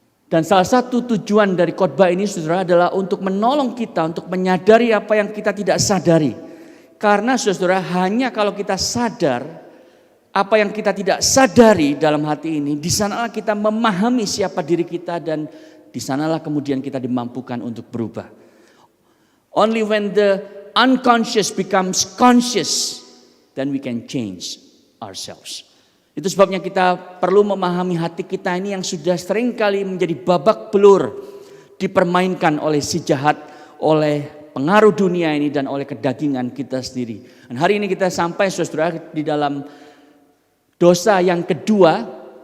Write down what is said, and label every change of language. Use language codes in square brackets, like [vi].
[id] Dan salah satu tujuan dari khotbah ini saudara adalah untuk menolong kita untuk menyadari apa yang kita tidak sadari. Karena saudara, hanya kalau kita sadar apa yang kita tidak sadari dalam hati ini, di sanalah kita memahami siapa diri kita dan di sanalah kemudian kita dimampukan untuk berubah. [en] Only when the unconscious becomes conscious, then we can change ourselves. [id] Itu sebabnya kita perlu memahami hati kita ini yang sudah seringkali menjadi babak belur, dipermainkan oleh si jahat, oleh pengaruh dunia ini dan oleh kedagingan kita sendiri. Dan hari ini kita sampai saudara di dalam dosa yang kedua.